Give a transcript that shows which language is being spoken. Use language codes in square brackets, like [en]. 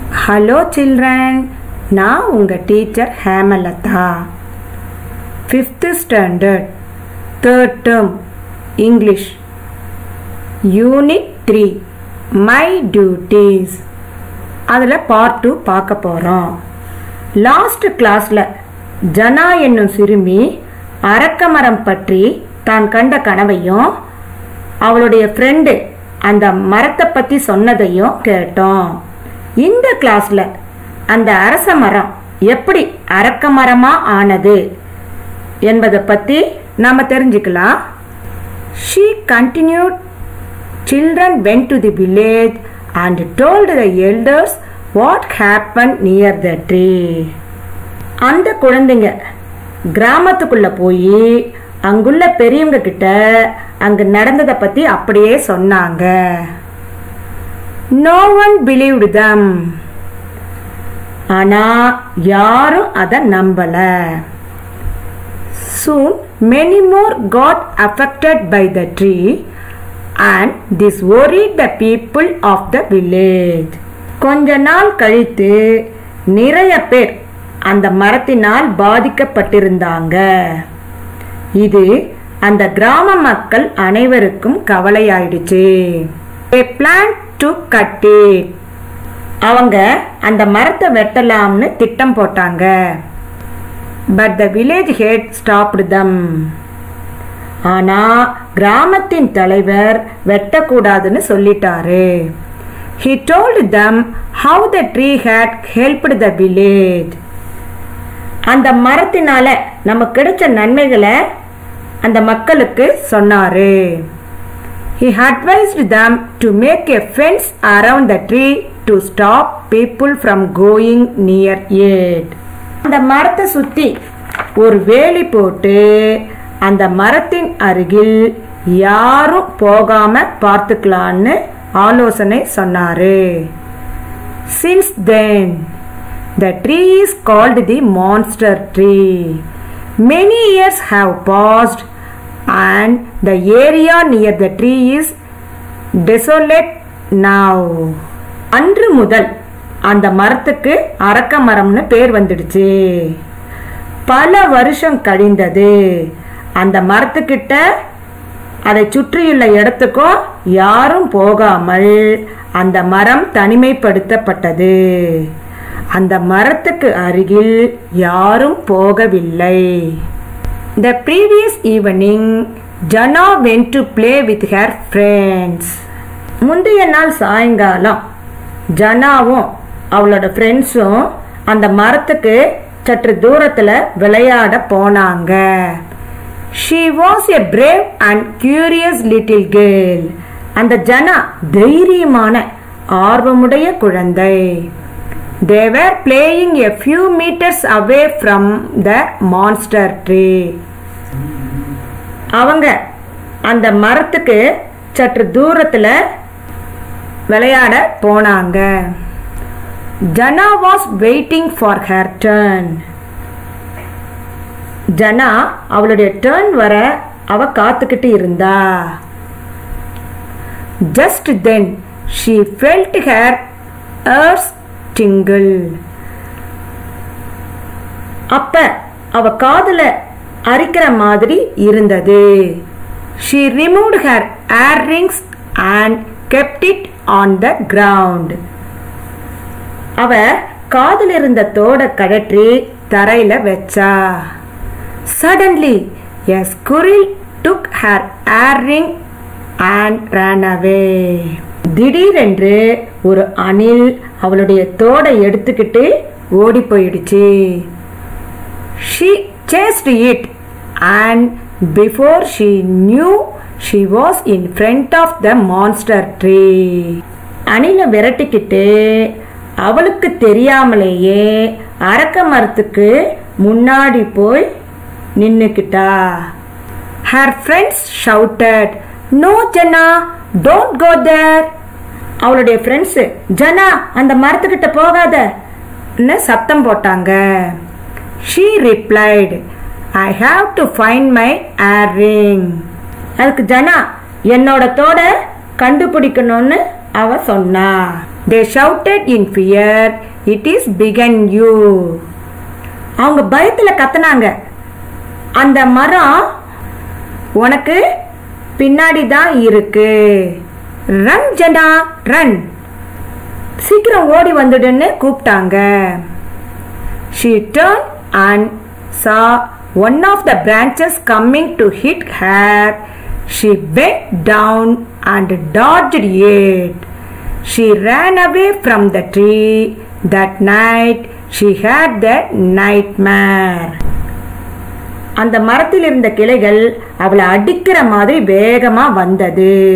[en] Hello children, [ta] நான் உங்க teacher Hemalatha. [en] 5th standard, 3rd term, English. Unit 3, My Duties. [ta] அதில் part 2 பார்க்க போகிறோம். லாஸ்ட் கிளாஸில் ஜனா என்னும் சிறுமி அரக்கமரம் பற்றி தான் கண்ட கனவையும் அவளுடைய ஃப்ரெண்டு அந்த மரத்தை பற்றி சொன்னதையும் கேட்டோம். இந்த கிளாஸ்ல அந்த அரச மரம் எப்படி அரக்க மரமா ஆனது என்பதை பத்தி நாம தெரிஞ்சுக்கலாம். [en] She continued. Children went to the village and told the elders what happened near the tree. [ta] அந்த குழந்தைங்க கிராமத்துக்குள்ள போய் அங்குள்ள பெரியவங்க கிட்ட அங்கு நடந்ததை பத்தி அப்படியே சொன்னாங்க. [en] No one believed them. [ta] ஆனா யாரும் அதை நம்பல. [en] Soon many more got affected by the tree and this worried the people of the village. [ta] கொஞ்ச நாள் கழித்து நிறைய பேர் அந்த மரத்தினால் பாதிக்கப்பட்டிருந்தாங்க. இது அந்த கிராம மக்கள் அனைவருக்கும் கவலையாயிடுச்சு. [en] They planned to cut it. [ta] அவங்க அந்த மரத்தை வெட்டலாம்னு திட்டம் போட்டாங்க. [en] But the village head stopped them. [ta] ஆனா கிராமத்தின் தலைவர் வெட்டக்கூடாதுன்னு சொல்லிட்டாரு. [en] He told them how the tree had helped the village. [ta] அந்த மரத்தினால நமக்கு கிடைச்ச நன்மைகளை அந்த மக்களுக்கு சொன்னாரு. [en] He advised them to make a fence around the tree to stop people from going near it. [ta] அந்த மரத்தை சுத்தி ஒரு வேலி போட்டு அந்த மரத்தின் அருகில் யாரும் போகாம பார்த்துக்கலான்னு ஆலோசனை சொன்னாரு. [en] Since then, the tree is called the monster tree. Many years have passed and the area near the tree is desolate now. [ta] அன்று முதல் அந்த மரத்துக்கு அரக்க மரம்னு பேர் வந்துடுச்சு. பல வருஷம் கழிந்தது. அந்த மரத்துக்கிட்ட அதை சுற்றியுள்ள இடத்துக்கும் யாரும் போகாமல் அந்த மரம் தனிமைப்படுத்தப்பட்டது. அந்த மரத்துக்கு அருகில் யாரும் போகவில்லை. [en] The previous evening, Jana went to play with her friends. [ta] முந்தைய நாள் சாயங்காலம் ஜனாவும் அவளோட ஃப்ரெண்ட்ஸும் அந்த மரத்துக்கு சற்று தூரத்துல விளையாட போனாங்க. [en] She was a brave and curious little girl. [ta] அந்த ஜனா தைரியமான ஆர்வமுடைய குழந்தை. [en] They were playing a few meters away from the monster tree. [ta] அவங்க அந்த மரத்துக்கு சற்று தூரத்துல விளையாட போனாங்க. [en] Jana was waiting for her turn. [ta] ஜனா அவளுடைய டர்ன் வர அவ காத்துக்கிட்டு இருந்தா. [en] Just then she felt her ears tingle. [ta] அப்ப அவ காதுல அரிக்கிற மாதிரி இருந்தது. [en] She removed her earrings and kept it on the ground. [ta] அவ காதுல இருந்த தோட கழற்றி தரையில வச்சா. [en] Suddenly a squirrel took her earring and ran away. [ta] திடீரென்று ஒரு அணில் அவளுடைய தோடை எடுத்துக்கிட்டு ஓடி போயிடுச்சு. [en] She chased it and before she knew she was in front of the monster tree. [ta] அணிலை விரட்டிக்கிட்டு அவளுக்கு தெரியாமலேயே அரக்க மரத்துக்கு முன்னாடி போய் நின்னுக்கிட்டா. [en] Her friends shouted, "No Jana, don't go there." [ta] அவளுடைய ஃப்ரெண்ட்ஸ் ஜனா அந்த மரத்துக்கிட்ட போகாதன்னு சத்தம் போட்டாங்க. [en] She replied, "I have to find my earring." [ta] அதுக்கு ஜனா என்னோட தோட கண்டுபிடிக்கணும்னு அவ சொன்னா. [en] They shouted in fear, "It is behind you." [ta] அவங்க பயத்துல கத்துனாங்க, அந்த மரம் உனக்கு பின்னாடி தான் இருக்கு. [en] run Jana run, [ta] சீக்கிரம் ஓடி வந்துடுன்னு கூப்பிட்டாங்க. [en] She turned and saw one of the branches coming to hit her. She bent down and dodged it. She ran away from the tree. That night she had the nightmare. [ta] அந்த மரத்தில் இருந்த கிளைகள் அவளை அடிக்கிற மாதிரி வேகமா வந்தது.